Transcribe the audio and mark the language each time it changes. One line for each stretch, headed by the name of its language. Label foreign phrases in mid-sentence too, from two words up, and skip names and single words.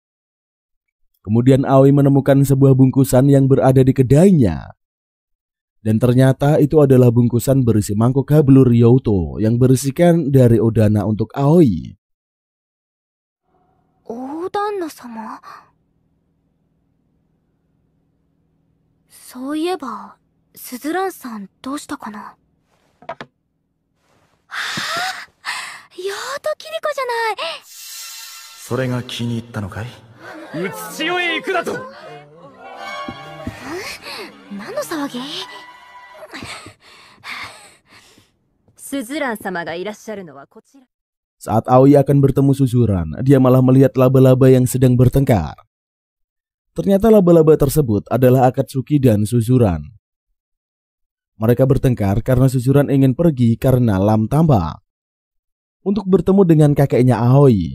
Indonesian: Kemudian Aoi menemukan sebuah bungkusan yang berada di kedainya. Dan ternyata itu adalah bungkusan berisi mangkok hablu Ryouto yang berisikan dari Odana untuk Aoi. Odana-sama?
Japanese: そういえば、スズランさんどうしたかな。はあ、やっとキリコじゃない。それが気に入ったのかい。うつしよへ行くだと。何の騒ぎ。スズラン様がいらっしゃるのはこちら。
Indonesian: Saat Aoi akan bertemu Suzuran, dia malah melihat laba-laba yang sedang bertengkar. Ternyata laba-laba tersebut adalah Akatsuki dan Suzuran. Mereka bertengkar karena Suzuran ingin pergi karena lam tambak untuk bertemu dengan kakeknya Aoi.